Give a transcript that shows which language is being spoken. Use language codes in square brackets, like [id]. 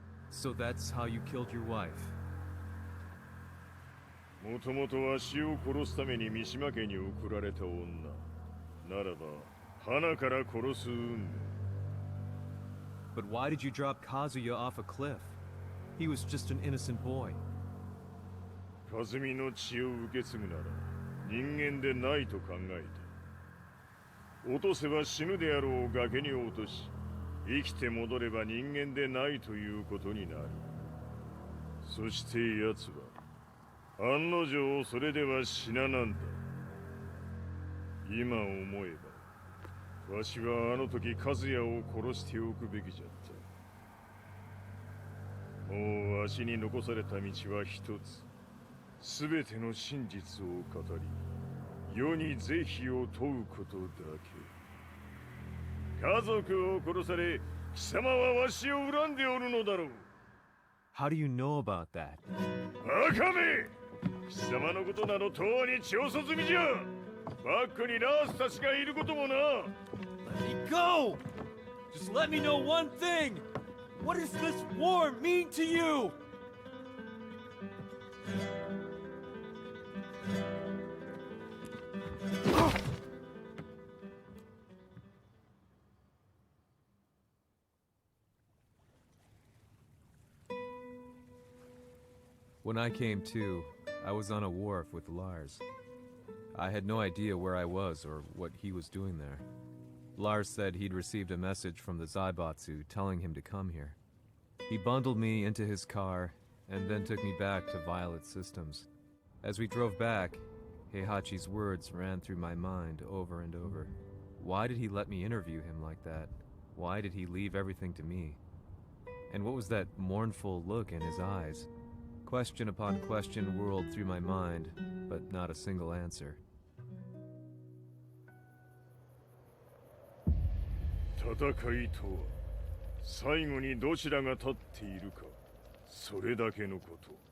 [en] So that's how you killed your wife. [ja] もともとわしを殺すために三島家に送られた女ならば花から殺す運命。 [en] But why did you drop Kazuya off a cliff? He was just an innocent boy. [ja] カズミの血を受け継ぐなら人間でないと考えた。落とせば死ぬであろう崖に落とし、生きて戻れば人間でないということになる。そして奴は案の定それでは死ななんだ。今思えばわしはあの時和也を殺しておくべきじゃった。もうわしに残された道は一つ。全ての真実を語り世に是非を問うことだけ。家族を殺され貴様はわしを恨んでおるのだろう。 [en] How do you know about that? [ja] バカめ！貴様のことなどとうに調査済みじゃ。バックにラースたちがいることもな。 [en] Let me go! Just let me know one thing! What does this war mean to you? When I came to, I was on a wharf with Lars. I had no idea where I was or what he was doing there. Lars said he'd received a message from the Zaibatsu telling him to come here. He bundled me into his car and then took me back to Violet Systems. As we drove back, Heihachi's words ran through my mind over and over. Why did he let me interview him like that? Why did he leave everything to me? And what was that mournful look in his eyes? Question upon question whirled through my mind, but not a single answer. [ja] 戦いとは最後にどちらが立っているか、それだけのこと。